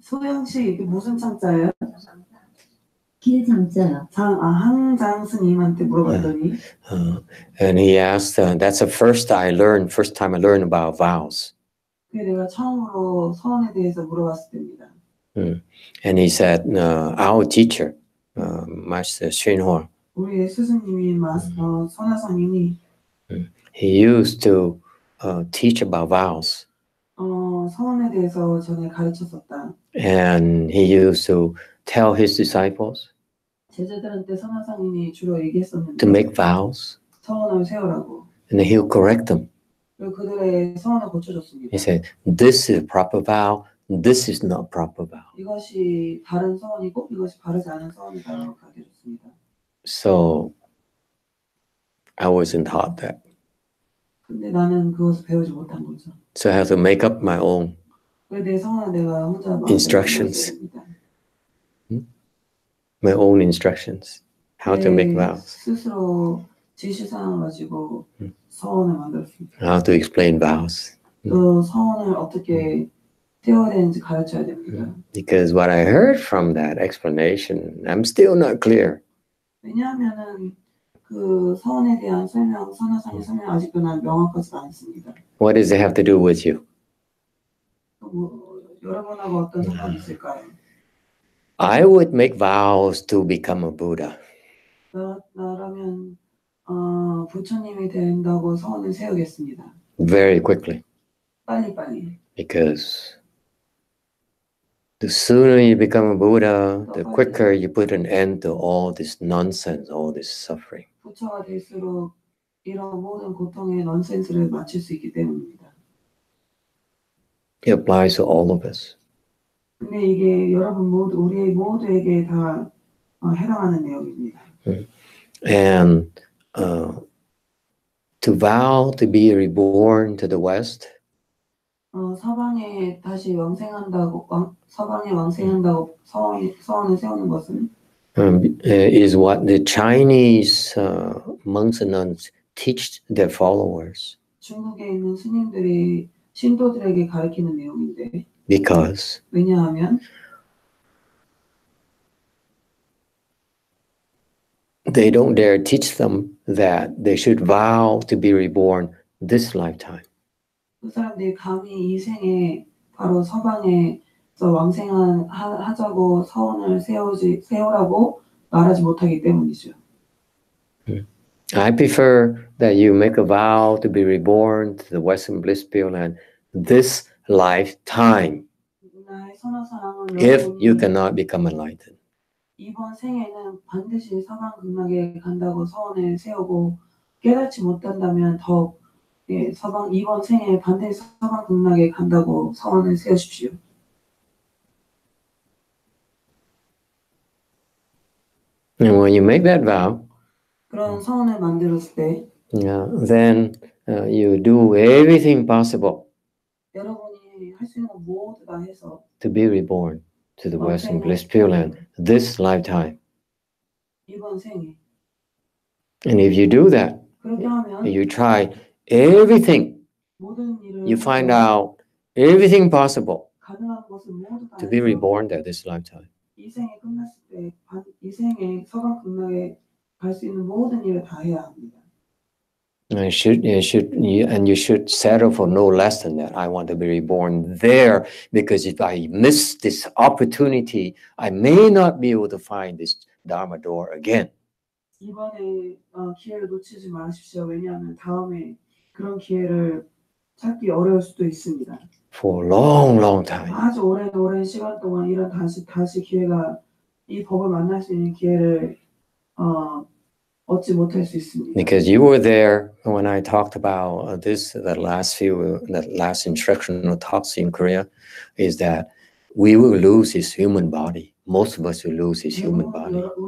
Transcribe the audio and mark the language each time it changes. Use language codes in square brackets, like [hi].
[ko] 소영 씨 이게 무슨 창자예요? 길장자요. 한장 스님한테 물어봤더니. [en] And he asked. That's the first time I learned about vows. [ko] 그게 내가 처음으로 서원에 대해서 물어봤을 때입니다. [en] And he said, our teacher, Master YongHua. [ko] 우리 스승님이 선화상님이 [en] He used to teach about vows. [ko] 서원에 대해서 전에 가르쳤었다. [en] And he used to tell his disciples [ko] 제자들한테 선화상님이 주로 얘기했었는데 [en] to make vows. [ko] 서원을 세우라고. [en] And he'll correct them. [ko] 그리고 그들의 서원을 고쳐줬습니다. [en] He said, this is a proper vow. This is not proper vow. [ko] 이것이 바른 서원이고 이것이 바르지 않은 서원이다라고 가르쳐줬습니다. [en] So I wasn't taught that. [ko] 근데 나는 그것을 배우지 못한 거죠. [en] So I have to make up my own [ko] 내 서원을 내가 혼자 [en] instructions. My own instructions. How to make vows. [ko] 스스로 지시사항을 가지고 서원을 만들었습니다. [en] How to explain vows. [ko] 또 서원을 어떻게 세워야 되는지 가르쳐야 됩니다. [en] Because what I heard from that explanation, I'm still not clear. [ko] 왜냐하면은 그 서원에 대한 설명, 선화상의 설명 아직도 난 명확하지 않습니다. [en] What does it have to do with you? [ko] 여러분하고 어떤 상관이 있을까요? [en] I would make vows to become a Buddha. [ko] 나라면 부처님이 된다고 서원을 세우겠습니다. [en] Very quickly. [ko] 빨리. [en] Because the sooner you become a Buddha, the quicker you put an end to all this nonsense, all this suffering. [ko] 부처가 될수록 이런 모든 고통의 넌센스를 맞출 수 있기 때문입니다. [en] It applies to all of us. [ko] 근데 이게 여러분 우리 모두에게 다 해당하는 내용입니다. [en] And to vow to be reborn to the West [ko] 서방에 다시 왕생한다고 서방에 왕생한다고 서원을 세우는 것은 [en] is what the Chinese monks and nuns teach their followers. [ko] 중국에 있는 스님들이 신도들에게 가르치는 내용인데 [en] Because [ko] 왜냐하면 [en] they don't dare teach them that they should vow to be reborn this lifetime. [ko] 그 사람들이 감히 이 생에 바로 서방에서 왕생하자고 서원을 세우라고 말하지 못하기 때문이죠. [en] I prefer that you make a vow to be reborn to the Western Bliss Pure Land this lifetime [ko] 나의 선호사항은 [en] if you cannot become enlightened. [ko] 이번 생에는 반드시 서방 극락에 간다고 서원을 세우고 깨닫지 못한다면 더욱 이번 생에 반드시 서방 극락에 간다고 서원을 세우십시오. [en] And when you make that vow, [ko] 그런 서원을 만들었을 때 [en] then you do everything possible [ko] 여러분이 할 수 있는 건 모두 다 해서 [en] to be reborn to the Western Bliss Pure Land this lifetime. [ko] 이번 생에 [en] And if you do that, [ko] 그렇게 하면 [en] you try everything, [ko] 모든 일을 [en] you find out everything possible [ko] 가능한 것을 모두 다 [en] to be [ko] 해서 [en] reborn there this lifetime. [ko] 이 생에 끝났을 때 이 생에 서방 극락에 갈 수 있는 모든 일을 다 해야 합니다. [en] And you should settle for no less than that. I want to be reborn there because if I miss this opportunity, I may not be able to find this Dharma door again. [ko] 이번에 기회를 놓치지 마십시오. 왜냐하면 다음에 그런 기회를 찾기 어려울 수도 있습니다. [en] For a long, long time. [ko] 아주 오랜 시간 동안 이런 다시 기회가 이 법을 만날 수 있는 기회를 얻지 못할 수 있습니다. [en] Because you were there when I talked about that last instructional talks in Korea, is that we will lose his human body. Most of us will lose his human body.